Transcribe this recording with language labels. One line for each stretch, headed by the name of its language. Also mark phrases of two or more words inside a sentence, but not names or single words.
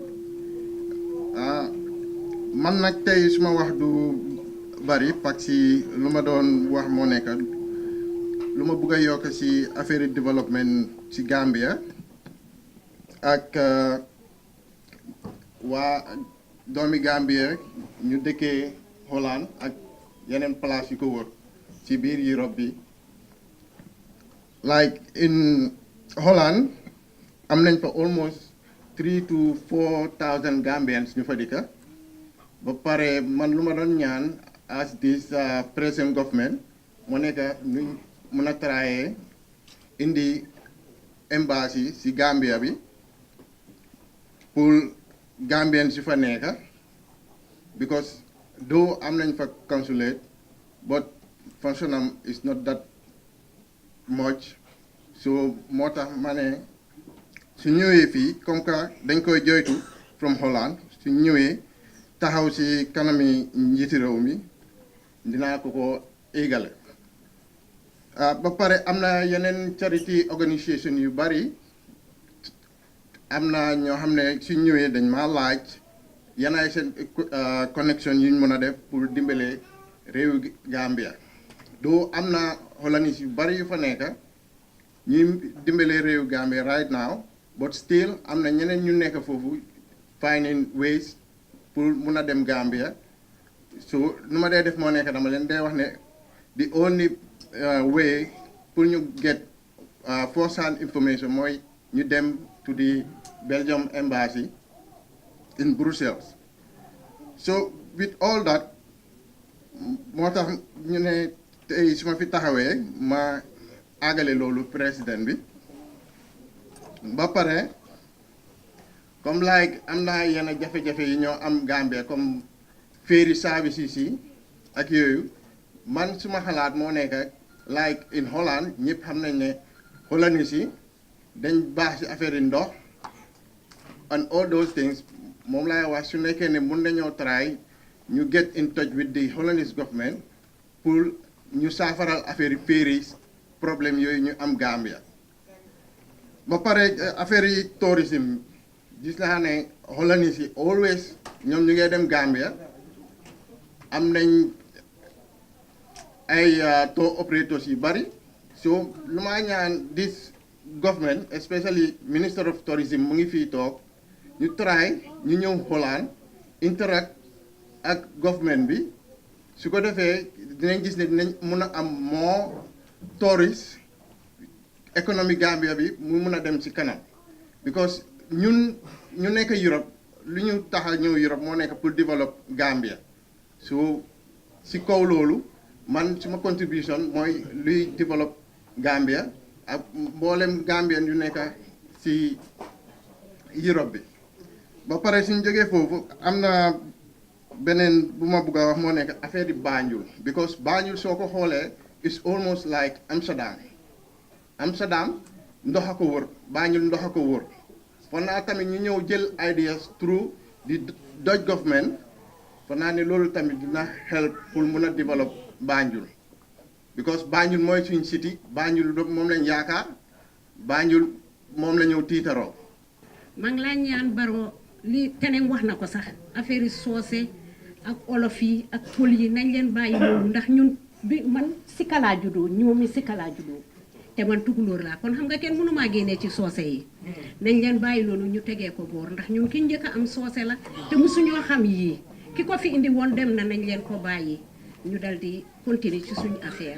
Wolof: man nag tey suma wax du bari
French: parce que
Wolof: lu ma doon wax moo nekk lu ma bëgg a yokk ci
French: affaire développement
Wolof: ci Gambia ak waa doomi Gambie ñu dëkkee Holland ak yeneen place yu ko wër ci biir Europe bi
English: like in Holland
Wolof: am nañ fa
English: almost 3,000 to 4,000 Gambians
Wolof: ñu fa dëkka ba pare man lu ma doon ñaan
English: as this present government
Wolof: mu nekk ñu mën a traye indi embassy ci Gambia bi pour Gambian si fa nekk
English: because though
Wolof: am nañ fa consulate
English: but function is not that much so
Wolof: moo tax ma ne su ñëwee fii
French: comme que
Wolof: dañ koy joytu
English: from Holland
Wolof: su ñëwee taxaw si kanami njiiti réew mi dinaa ko égale ba pare am na yeneen
English: charity organisation
Wolof: yu bari am na ñoo xam ne su ñëwee dañ ma laaj yanaay seen connection yuñ mën a def pour dimbale réew Gambia doo am na Hollandais yu bari yu fa nekk ñuy dimbale réew Gambia
English: right now but still
Wolof: am na ñeneen ñu nekk foofu
English: finding ways
Wolof: pour mun a dem Gambia so nu ma dee def moo nekk dama leen dee wax ne
English: the only way
Wolof: pour ñu
English: get first hand information
Wolof: mooy ñu dem
English: to the Belgium embassy in Brussels. So with all that,
Wolof: moo tax ñu ne tey su ma fi taxawee ma àggale loolu président bi ba pare comme like am na yenn jafe-jafe yi ñoo am Gambia comme
English: ferry services
Wolof: yi ak yooyu man suma xalaat moo nekk
English: like in Holland
Wolof: ñëpp xam nañ ne Hollandais yi dañ baax ci affaire yi ndox
English: and all those things
Wolof: moom laay wax su nekkee ne mun nañoo try ñu
English: get in touch with the Hollandese government
Wolof: pour ñu saafaral affaire yi ferries problème yooyu ñu am Gambia ba pare affaire yi tourisme gis naa ne Hollandese yi always ñoom ñu ngi dem Gambia am nañ ay
English: tour operators
Wolof: yu bari so lu ma ñaan
English: this government especially Minister of Tourism
Wolof: mu ngi fii toog ñu try ñu ñëw Holland interact ak government bi su ko defee dinañ gis ne dinañ mun a am
English: more tourists
Wolof: économie Gambia bi mu mun a dem ci kanam because ñun ñu nekk Europe lu ñu tax a ñëw Europe moo nekk
French: pour développer
Wolof: Gambia so ci kaw loolu man suma contribution mooy luy développer Gambia ak mboolem Gambien yu nekk ci Europe bi ba pare suñ jógee foofu am na beneen bu ma bëgg a wax moo nekk affaire di Banjul because Banjul soo ko xoolee
English: it's almost like Amsterdam
Wolof: ndox a ko wër Banjul ndox a ko wër fon naa tamit ñu ñëw jël
English: ideas through the Dutch government
Wolof: fon naa ne loolu tamit dina help pour mun a develop Banjul because Banjul mooy suñ city Banjul moom lañ yaakaar Banjul moom la ñëw tiitaroo. maa ngi laa ñaan Barrow li teneen wax na ko sax affaire yi soose ak olof yi ak pël yi nañ leen bàyyi loolu ndax ñun bi man Sika laa juddoo ñoomi Sika laa juddoo te man tukulóor laa kon xam nga kenn mënumaa génnee ci soose yi nañ leen bàyyi loolu ñu tegee ko boor ndax ñun ki njëkk a am soose la te musuñoo xam yii ki ko fi indi woon dem na nañ leen ko bàyyi ñu dal di continuer ci suñu affaire.